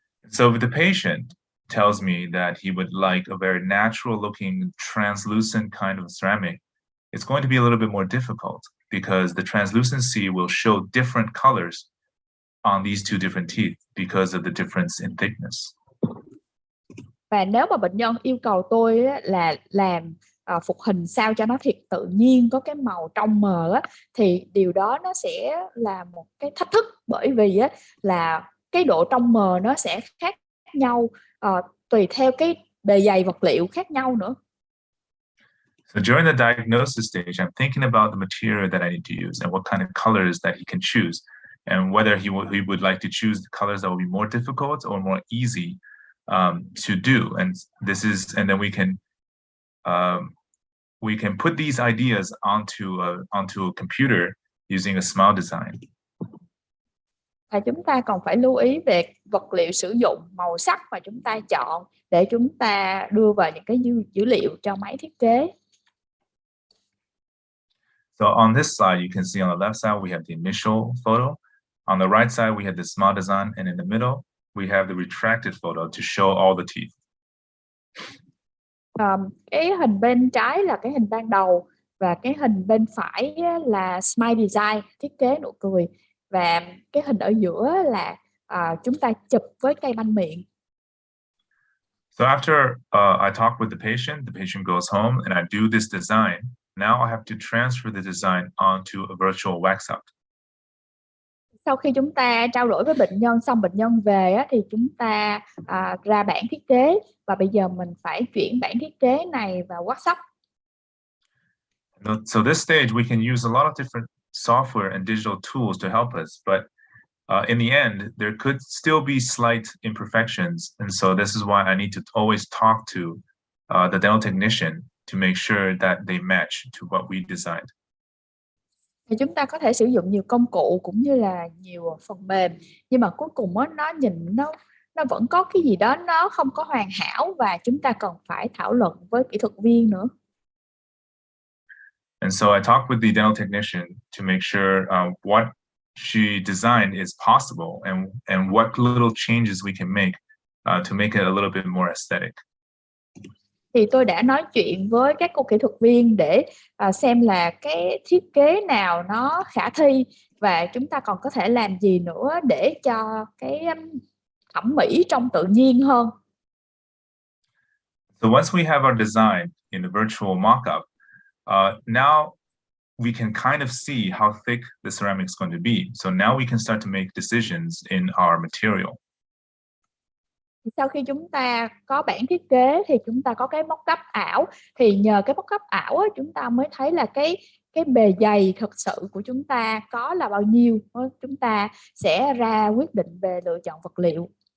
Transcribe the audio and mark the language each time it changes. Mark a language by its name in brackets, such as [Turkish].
[English] So the patient tells me that he would like a very natural looking translucent kind of ceramic. It's going to be a little bit more difficult because the translucency will show different colors on these two different teeth because of the difference in thickness. [Vietnamese] Và nếu mà bệnh nhân yêu cầu tôi là làm phục hình sao cho nó thiệt tự nhiên, có cái màu trong mờ thì điều đó nó sẽ là một cái thách thức, bởi vì là cái độ trong mờ nó sẽ khác nhau tùy theo cái bề dày vật liệu khác nhau nữa. [English] So during the diagnosis stage, I'm thinking about the material that I need to use and what kind of colors that he can choose, and whether he would like to choose the colors that will be more difficult or more easy to do. And then we can put these ideas onto a computer using a smile design. [Vietnamese] Và chúng ta còn phải lưu ý về vật liệu sử dụng, màu sắc mà chúng ta chọn để chúng ta đưa vào những cái dữ liệu cho máy thiết kế. [English] So on this slide, you can see on the left side, we have the initial photo. On the right side, we have the smile design. And in the middle, we have the retracted photo to show all the teeth. [Vietnamese] Cái hình bên trái là cái hình ban đầu, và cái hình bên phải là smile design, thiết kế nụ cười. Và cái hình ở giữa là chúng ta chụp với cây banh miệng. [English] So after I talk with the patient goes home and I do this design. Now I have to transfer the design onto a virtual wax out. [Vietnamese] Sau khi chúng ta trao đổi với bệnh nhân xong, bệnh nhân về thì chúng ta ra bản thiết kế, và bây giờ mình phải chuyển bản thiết kế này vào workshop. [English] So this stage we can use a lot of different software and digital tools to help us, but in the end there could still be slight imperfections, and so this is why I need to always talk to the dental technician to make sure that they match to what we designed. [Vietnamese] Thì chúng ta có thể sử dụng nhiều công cụ cũng như là nhiều phần mềm, nhưng mà cuối cùng nó nhìn nó vẫn có cái gì đó nó không có hoàn hảo, và chúng ta cần phải thảo luận với kỹ thuật viên nữa. [English] And so I talked with the dental technician to make sure what she designed is possible and what little changes we can make to make it a little bit more aesthetic. [Vietnamese] Thì tôi đã nói chuyện với các cô kỹ thuật viên để xem là cái thiết kế nào nó khả thi, và chúng ta còn có thể làm gì nữa để cho cái thẩm mỹ trông tự nhiên hơn. [English] So once we have our design in the virtual mock-up, now we can kind of see how thick the ceramic is going to be. So now we can start to make decisions in our material. [Vietnamese] Sau khi chúng ta có bản thiết kế thì chúng ta có cái mock-up ảo, thì nhờ cái mock-up ảo chúng ta mới thấy là cái bề dày thực sự của chúng ta có là bao nhiêu. Chúng ta sẽ ra quyết định về lựa chọn vật liệu.